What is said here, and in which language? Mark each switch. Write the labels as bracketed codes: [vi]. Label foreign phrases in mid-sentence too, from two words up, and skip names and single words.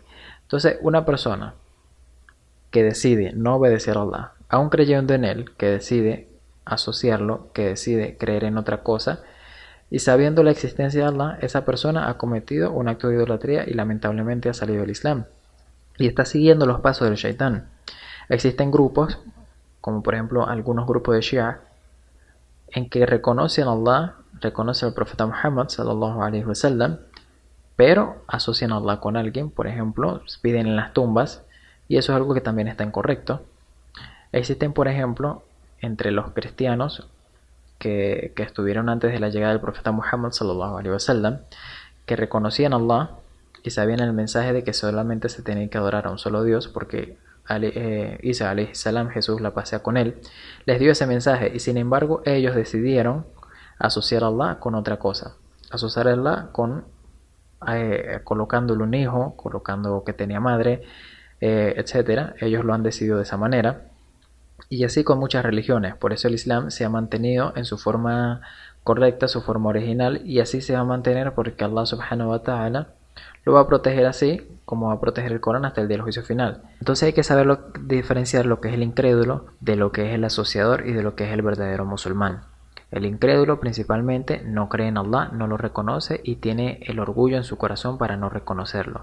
[es] Entonces, una persona que decide no obedecer a Allah, aún creyendo en Él, que decide asociarlo, que decide creer en otra cosa, y sabiendo la existencia de Allah, esa persona ha cometido un acto de idolatría y lamentablemente ha salido del Islam, y está siguiendo los pasos del shaitán. Existen grupos, como por ejemplo algunos grupos de Shia, en que reconocen a Allah, reconocen al profeta Muhammad [ar] صلى الله عليه وسلم, [es] pero asocian a Allah con alguien. Por ejemplo, piden en las tumbas, y eso es algo que también está incorrecto. Existen, por ejemplo, entre los cristianos que estuvieron antes de la llegada del profeta Muhammad [ar] صلى الله عليه وسلم, [es] que reconocían a Allah y sabían el mensaje de que solamente se tenía que adorar a un solo Dios, porque Isa [ar] عليه السلام, [es] Jesús, la paz sea con él, les dio ese mensaje, y sin embargo ellos decidieron asociar a Allah con otra cosa, asociar a Allah con colocándole un hijo, colocando que tenía madre, etcétera. Ellos lo han decidido de esa manera. Y así con muchas religiones. Por eso el Islam se ha mantenido en su forma correcta, su forma original, y así se va a mantener porque [ar] الله سبحانه وتعالى [es] lo va a proteger así como va a proteger el Corán hasta el día del juicio final. Entonces hay que saber diferenciar lo que es el incrédulo de lo que es el asociador y de lo que es el verdadero musulmán. El incrédulo principalmente no cree en Allah, no lo reconoce y tiene el orgullo en su corazón para no reconocerlo.